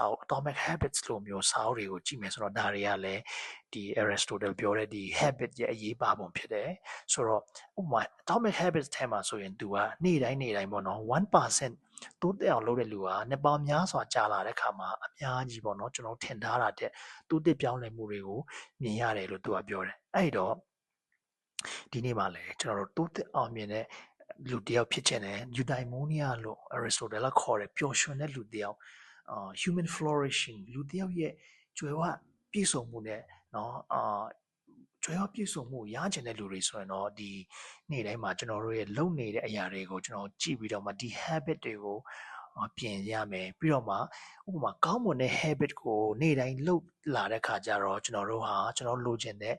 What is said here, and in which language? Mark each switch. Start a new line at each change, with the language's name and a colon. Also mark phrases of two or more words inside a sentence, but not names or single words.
Burmese: အုပ် Atomic Habits လို့မျိုးစာအုပ်တွေကိုကြည့်မယ်ဆိုတော့ဒါတွေကလည်းဒီ Aristotle ပြောတဲ့ဒီ habit ရဲ့အရေးပါပုံဖြစ်တယ်ဆိုတော့ဥပမာ Atomic Habits ထဲမှာဆိုရင်သူကနေ့တိုင်းပေါ့နော် 1% တိုးတက်အောင်လုပ်တဲ့လူကနှစ်ပေါင်းများစွာကြာလာတဲ့ခါမှာအများကြီးပေါ့နော်ကျွန်တော်ထင်ထားတာတဲ့တိုးတက်ပြောင်းလဲမှုတွေကိုမြင်ရတယ်လို့သူကပြောတယ်အဲ့တော့ဒီနေ့မှာလည်းကျွန်တော်တို့တိုးတက်အောင်မြင်တဲ့လူတယောက်ဖြစ်ချင်တယ် eudaimonia လို့ Aristotle ခေါ်တယ်ပျော်ရွှင်တဲ့လူတယောက်
English: human flourishing
Burmese: လူတယောက်ရဲ့ကြွယ်ဝပြည့်စုံမှုနဲ့เนาะကြွယ်ဝပြည့်စုံမှုရချင်တဲ့လူတွေဆိုရင်တော့ဒီနေ့တိုင်းမှာကျွန်တော်တို့ရဲ့လုပ်နေတဲ့အရာတွေကိုကျွန်တော်ကြည့်ပြီးတော့မှဒီ habit တွေကိုပြင်ရမယ်ပြီးတော့မှဥပမာကောင်းမွန်တဲ့ habit ကိုနေ့တိုင်းလုပ်လာတဲ့ခါကျတော့ကျွန်တော်တို့ဟာကျွန်တော်လိုချင်တဲ့